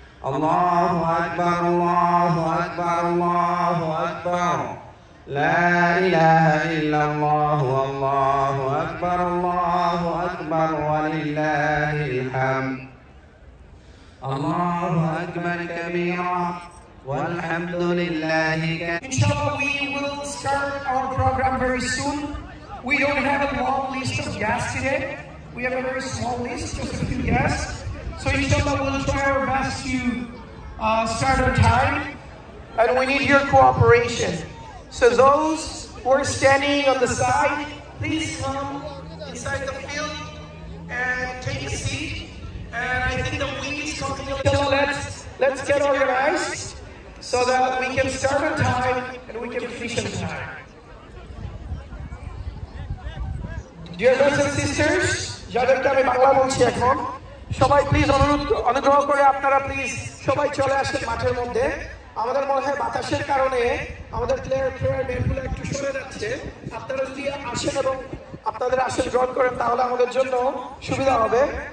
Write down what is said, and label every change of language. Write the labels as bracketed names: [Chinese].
[Arabic] الله أكبر الله أكبر الله أكبر لا إله إلا الله والله أكبر الله أكبر ولله الحمد الله أكبر كبيرا والحمد لله كثيرا. [English] Inshallah, we will start our program very soon. We don't have a long list of guests today. We have a very small list, just a few guests. So inshallah, we'll try our best to start on time, and we need your cooperation. So those who are standing on the side, please come inside the field and take a seat. And I think the wind is coming a little. Let's get organized so that we can start on time and we can finish on time. Dear brothers and sisters, [Bangla] যাদেরকে আমি বাংলা বলছি এখন, সবাই please অনুগ্রহ করে আপনারা please সবাই চলে আসেন মাঠের মধ্যে। আমাদের মনে হয় বাতাসের কারণে আমাদের প্লেয়ার মেনগুলো একটু সরে যাচ্ছে। আপনারা যদি আসেন এবং আপনাদের আসন গ্রহণ করেন তাহলে আমাদের জন্য সুবিধা হবে।